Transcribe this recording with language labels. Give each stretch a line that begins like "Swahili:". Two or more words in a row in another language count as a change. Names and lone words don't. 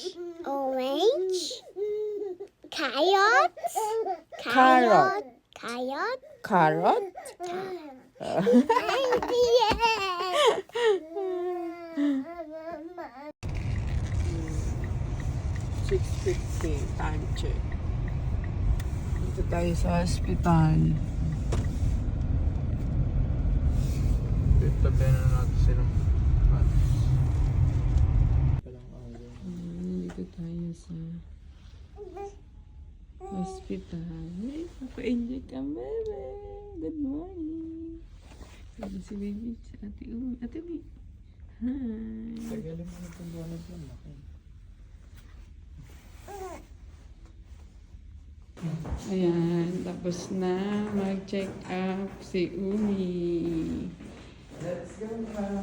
English: Orange. Carrot. Carrot. Carrot. Carrot. Yeah.
Filipino: 6:50
English: time check.
Filipino: Dito tayo sa hospital. Tabihan na natin silang Dito tayo sa hospital. Ay, papa-enjoy ka, bebe.
English: Good morning.
Filipino: Sabi si baby, si ate Umi. Ate Umi. Hi. Tagalin mo na itong buwanag lang. Ayan, tapos na mag-check up si Umi.
English: Let's go na.